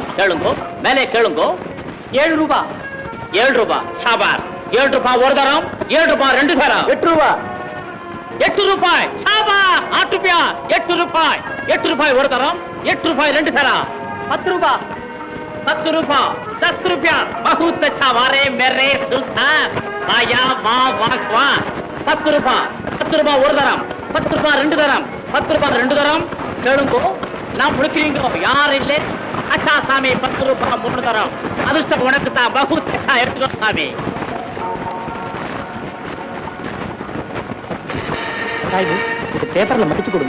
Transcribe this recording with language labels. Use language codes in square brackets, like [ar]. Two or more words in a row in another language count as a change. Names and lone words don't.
[ta] கேளுங்கோ, மேலே கேளுங்கோ. 7 ரூபாய், 7 ரூபாய், சாபார். 7 ரூபாய் ஒரு தரம், 7 ரூபாய் 2 தரம். 8 ரூபா, 8 ரூபாய், சாபார். 8 ரூபாய், 8 ரூபாய், 8 ரூபாய் ஒரு தரம், 8 ரூபாய் 2 தரம். 10 ரூபாய், 10 ரூபாய், 10 ரூபாய். [hi] बहुत अच्छा वारे मेरे सुल्तान, आया वाह वाह वाह. [ta] 10 ரூபாய், 10 ரூபாய் ஒரு தரம், 10 ரூபாய் 2 தரம், 10 ரூபாய் 2 தரம். கேளுங்கோ, நான் முடிக்கிறீங்க யார் இல்லை. அச்சா சாமி, 10 ரூபாய் 3 தரம். அதிர்ஷ்டம் உனக்கு தான், [hi] बहुत अच्छा, [ta] எடுத்துக்கோ சாமி. பேப்பர்ல முடிச்சு கொடுங்க.